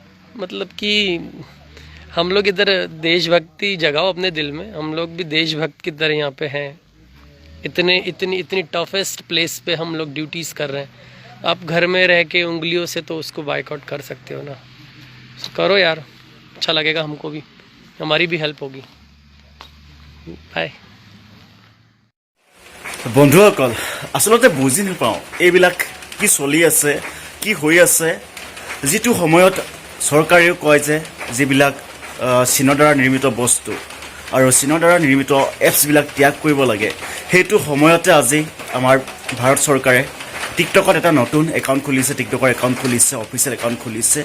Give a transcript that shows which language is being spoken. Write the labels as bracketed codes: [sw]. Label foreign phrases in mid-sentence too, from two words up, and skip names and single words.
[hi] मतलब कि हम लोग इधर देशभक्ति जगाओ अपने दिल में, हम लोग भी देशभक्त की तरह यहाँ पे हैं। इतनी [en] toughest place [hi] पे हम लोग ड्यूटीज़ कर रहे हैं। आप घर में रह के उंगलियों से तो उसको बाइकआउट कर सकते हो ना, तो करो यार, अच्छा लगेगा हमको भी, हमारी भी हेल्प होगी। बाय। [as] বন্ধুসকল, আচলতে বুজি নাপাওঁ এইবিলাক কি চলি আছে, কি হৈ আছে। যিটো সময়ত চৰকাৰেও কয় যে যিবিলাক চীনৰ দ্বাৰা নিৰ্মিত বস্তু আৰু চীনৰ দ্বাৰা নিৰ্মিত এপছবিলাক ত্যাগ কৰিব লাগে, সেইটো সময়তে আজি আমাৰ ভাৰত চৰকাৰে টিকটকত এটা নতুন একাউণ্ট খুলিছে, টিকটকৰ একাউণ্ট খুলিছে, [en] official account [as] খুলিছে।